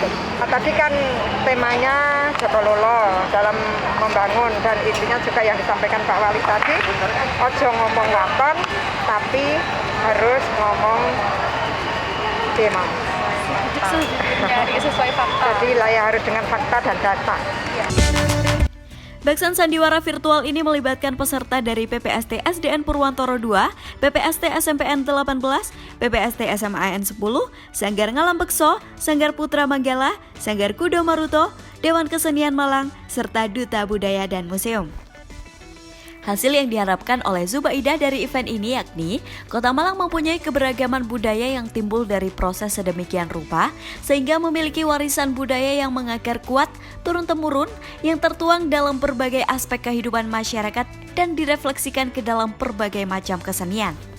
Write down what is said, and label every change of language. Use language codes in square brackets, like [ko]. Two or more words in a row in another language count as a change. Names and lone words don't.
[id] Tadi kan temanya Joko Lulo dalam membangun dan intinya juga yang disampaikan Pak Wali tadi, [jv] ojo ngomong waton [id] tapi harus [jv] ngomong demam. [id] Sesuai fakta. Jadi ya harus dengan fakta dan data. Beksan Sandiwara virtual ini melibatkan peserta dari PPST SDN Purwantoro 2, PPST SMPN 18, PPST SMAN 10, Sanggar Ngalam Bekso, Sanggar Putra Manggala, Sanggar Kudo Maruto, Dewan Kesenian Malang, serta Duta Budaya dan Museum. Hasil yang diharapkan oleh Zubaidah dari event ini yakni Kota Malang mempunyai keberagaman budaya yang timbul dari proses sedemikian rupa sehingga memiliki warisan budaya yang mengakar kuat turun-temurun yang tertuang dalam berbagai aspek kehidupan masyarakat dan direfleksikan ke dalam berbagai macam kesenian.